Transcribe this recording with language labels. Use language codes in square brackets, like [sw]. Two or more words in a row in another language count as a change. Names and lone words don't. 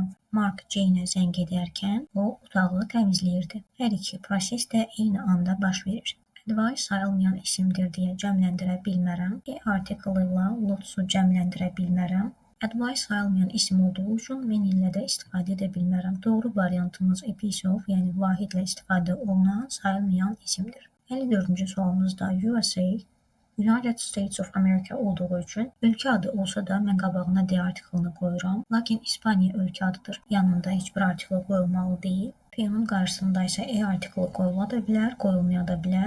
[az] Mark Jane-ə zəng edərkən o otağı təmizləyirdi. Hər iki proses də eyni anda baş verir. Advice sayılmayan isimdir deyə cəmləndirə bilmərəm. E artiklı ilə lotsu cəmləndirə bilmərəm. Advice sayılmayan isim olduğu üçün men ilə də istifadə edə bilmərəm. Doğru variantımız [en] a piece of, [az] yəni vahidlə istifadə olunan sayılmayan isimdir. 54-cü sualımızda USA, United States of America olduğu üçün ölkə adı olsa da mən qabağına D artiklını qoyuram. Lakin İspaniya ölkə adıdır. Yanında heç bir artikl qoyulmalı deyil. P-nun qarşısında isə E artiklı qoyula da bilər, qoyulmaya da bilər.